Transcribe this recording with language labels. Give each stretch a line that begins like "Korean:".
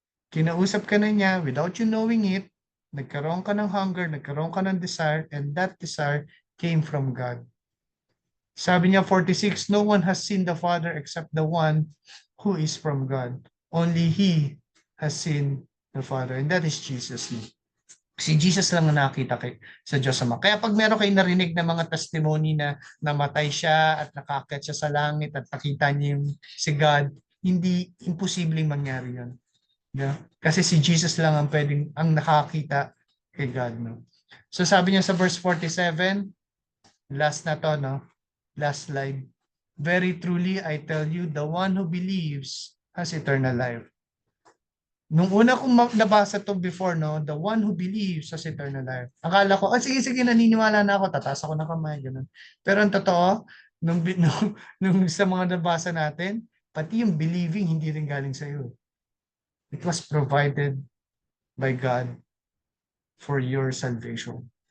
Filipino: Kinausap ka na niya
English: without you knowing it, nagkaroon ka ng hunger, nagkaroon ka ng desire, and that desire came from God.
Filipino: Sabi niya
English: 46, no one has seen the Father except the one who is from God. Only He has seen the Father, and that is Jesus.
Filipino: Si Jesus lang ang nakita sa Diyos Ama. Kaya pag meron kayo narinig na mga testimony na namatay siya at nakakit siya sa langit at nakita niya si God, hindi imposibleng mangyari yun. Yeah? Kasi si Jesus lang ang nakakita kay God. No? So sabi niya sa verse 47, last na to, no? Last slide.
English: Very truly, I tell you, the one who believes has eternal life.
Filipino: Nung una kong nabasa to before, no,
English: the one who believes has eternal life.
Filipino: Akala ko, sige, naniniwala na ako, tataas ako ng kamay, ganun. Pero ang totoo, nung sa mga nabasa natin, pati yung believing hindi rin galing sa iyo.
English: It was provided by God for your salvation.